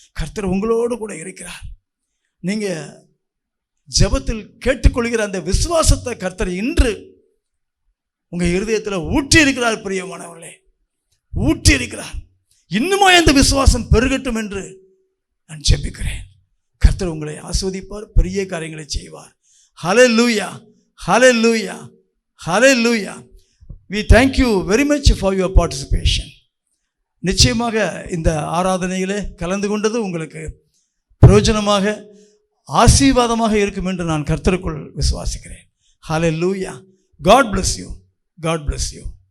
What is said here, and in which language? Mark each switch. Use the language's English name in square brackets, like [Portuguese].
[Tamil] கர்த்தர் உங்களோடு கூட இருக்கிறார். நீங்கள் ஜெபத்தில் கேட்டுக்கொள்கிற அந்த விசுவாசத்தை கர்த்தர் இன்று உங்கள் இருதயத்தில் ஊற்றி இருக்கிறார். பிரியமானவர்களே, ஊற்றி இருக்கிறார். இன்னுமா அந்த விசுவாசம் பெருகட்டும் என்று நான் ஜெபிக்கிறேன். கர்த்தர் உங்களை ஆசீர்வதிப்பார், பெரிய காரியங்களை செய்வார். ஹல்லேலூயா, ஹல்லேலூயா, ஹல்லேலூயா. [English] We thank you very much for your participation. [Tamil] நிச்சயமாக இந்த ஆராதனையிலே கலந்து கொண்டது உங்களுக்கு பிரயோஜனமாக ஆசீர்வாதமாக இருக்கும் என்று நான் கர்த்தருக்குள் விசுவாசிக்கிறேன். ஹல்லேலூயா. [English] God bless you. God bless you.